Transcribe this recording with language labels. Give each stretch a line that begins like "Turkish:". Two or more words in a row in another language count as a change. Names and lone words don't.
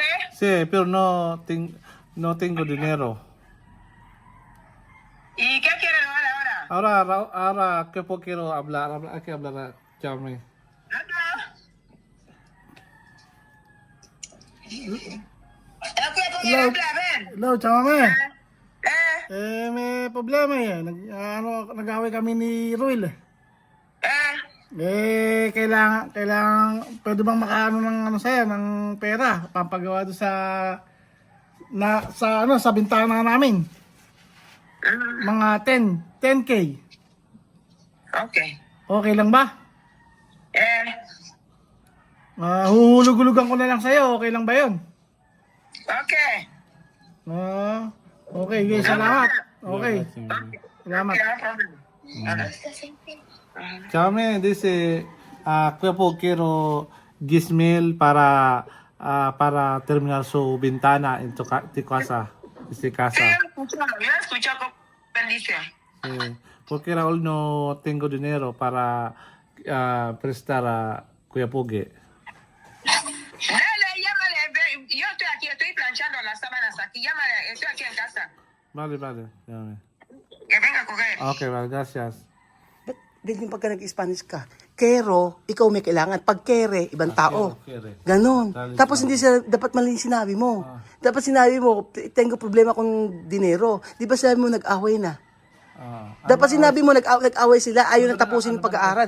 Spanish: Sí, pero no tengo dinero. ¿Y qué quiere ahora? Ahora ¿qué quiero hablar? Hay que hablar, Chame. ¿El Cuya Pogi habla? Ven.
English: Hello, Chame. Eh,
Filipino: May problema eh. Nag-away kami ni Ruel. Kailangan, pwede bang makaano ng sa'yo, ng pera, pampagawa doon sa bintana namin. Mga 10K. Okay. Okay lang ba? Eh, Huhulog-hulugan ko na lang sa'yo, okay lang ba yun? okay.
English: Okay, guys,
Filipino: salamat. Okay, salamat.
English: Okay, no problem.
Spanish: Chame, dice, Kuya po, quiero 10,000 para terminar su ventana en tu casa. Sí, yo escucho cómo dice. Porque Raúl no tengo dinero para prestar a Kuya Pogi. Dale, llámale. Yo estoy aquí, estoy planchando las sábanas aquí. Llámale, estoy aquí en casa. Vale, llame. Que venga a coger. Okay, vale, gracias.
Filipino: Ba't yung pagka nag-Spanish ka, kero, ikaw may kailangan. Pag kere, ibang tao. Kere. Ganon. Dali Tapos sa- hindi dapat mali sinabi mo. Dapat sinabi mo,
Spanish: tengo problema
Filipino: kung dinero. Di ba sabi mo nag-away na? Dapat sinabi mo nag-away sila, ayaw na tapusin yung pag-aaral.